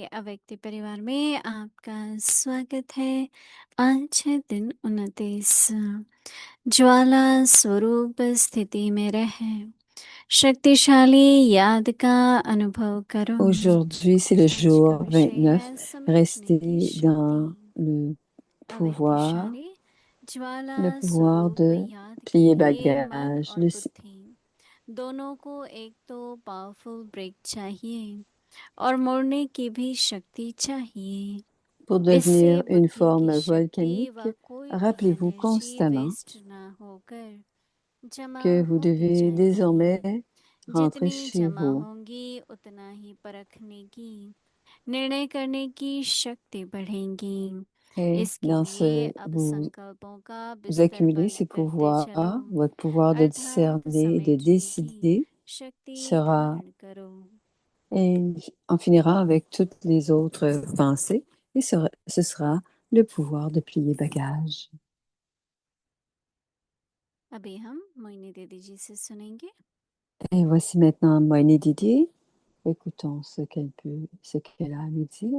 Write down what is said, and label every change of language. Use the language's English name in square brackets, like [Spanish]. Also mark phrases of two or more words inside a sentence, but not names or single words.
[Hindi] अव्यक्ति परिवार में आपका स्वागत है। आज है दिन 29। ज्वाला स्वरूप स्थिति में रहे शक्तिशाली याद का अनुभव करो। [French] Aujourd'hui, c'est le [Hindi] आज का [French] jour [Hindi] विषय 29. है समेटने की [French] Restez dans [Hindi] शक्ति। [French] pouvoir, [Hindi] अव्यक्तिशाली ज्वाला [French] le pouvoir [Hindi] स्वरूप [French] de [Hindi] याद के [French] plier [Hindi] लिए मन [French] bagage, [Hindi] और बुद्धि दोनों को एक तो [English] powerful brake [Hindi] चाहिए और मोड़ने की भी शक्ति चाहिए। [French] pour [Hindi] इससे [French] devenir une [Hindi] बुद्धि की [French] forme [Hindi] शक्ति [French] volcanique. [Hindi] व कोई भी [French] Rappelez-vous [Hindi] एनर्जी [French] constamment [Hindi] वेस्ट ना होकर जमा [French] que vous [Hindi] होती [French] devez [Hindi] जाएगी। [French] désormais rentrer [Hindi] जितनी [French] chez [Hindi] जमा [French] vous. [Hindi] होंगी उतना ही परखने की निर्णय करने की शक्ति बढ़ेगी। [French] Et [Hindi] इसके [French] dans [Hindi] लिए [French] ce, [Hindi] अब संकल्पों का [French] vous [Hindi] बिस्तर [French] accumulez [Hindi] बंद [French] ces [Hindi] करते चलो, [French] pouvoirs, votre pouvoir de [Hindi] अर्थात [French] discerner et de [Hindi] समेटने की [French] décider [Hindi] शक्ति [French] sera, [Hindi] धारण करो। [French] et en finira avec toutes les autres pensées, et ce sera le pouvoir de plier bagage. [Hindi] अभी हम मोइनी दीदी जी से सुनेंगे। [French] Et voici maintenant Moini Didi. Écoutons ce qu'elle a à nous dire.